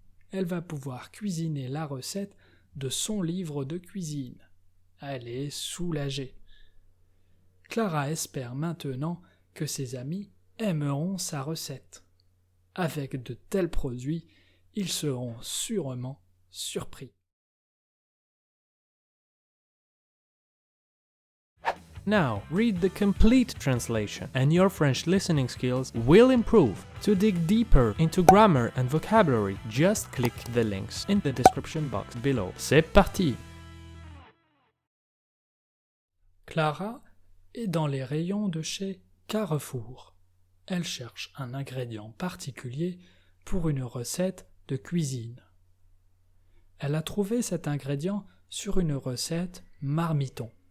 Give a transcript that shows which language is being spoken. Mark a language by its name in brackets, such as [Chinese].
[French] Elle va pouvoir cuisiner la recette de son livre de cuisine. Elle est soulagée. Clara espère maintenant que ses amis aimeront sa recette. Avec de tels produits, ils seront sûrement surpris. [English] Now, read the complete translation, and your French listening skills will improve. To dig deeper into grammar and vocabulary, just click the links in the description box below. [French] C'est parti! Clara est dans les rayons de chez Carrefour. Elle cherche un ingrédient particulier pour une recette de cuisine. Elle a trouvé cet ingrédient sur une recette marmiton.